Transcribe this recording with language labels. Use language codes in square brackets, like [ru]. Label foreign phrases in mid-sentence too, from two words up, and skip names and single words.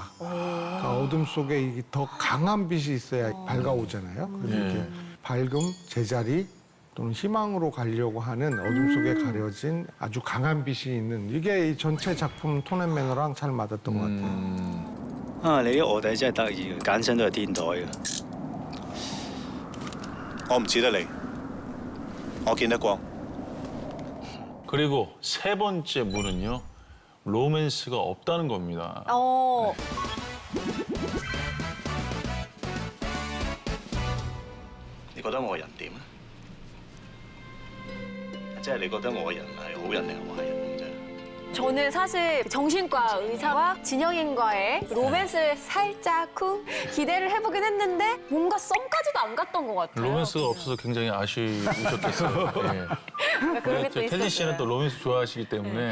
[ko] 그러니까 어둠 속에 이게 더 강한 빛이 있어야 밝아오잖아요. 그래서 이렇게 밝음, 제자리 또는 희망으로 가려고 하는 어둠 속에 가려진 아주 강한 빛이 있는 이게 이 전체 작품 톤 앤 매너랑 잘 맞았던 것 같아요. [yue] 啊！你啲卧底真係得意嘅，揀親都係天台嘅。我唔似得你，我見得光。 [ko] 그리고 세 번째 문은요. 로맨스가 없다는 겁니다. 어, [yue] 你覺得我人點啊？即係你覺得我人係好人定係壞人咁啫？ [ko] 저는 사실 정신과 의사와 진영인과의 로맨스를 살짝쿵 기대를 해보긴 했는데 뭔가 썸까지도 안 갔던 것 같아요. 로맨스가 없어서 굉장히 아쉬우셨겠어요. 예. 그러니까 그런 게 또 텔리 씨는 있었어요. 또 로맨스 좋아하시기 때문에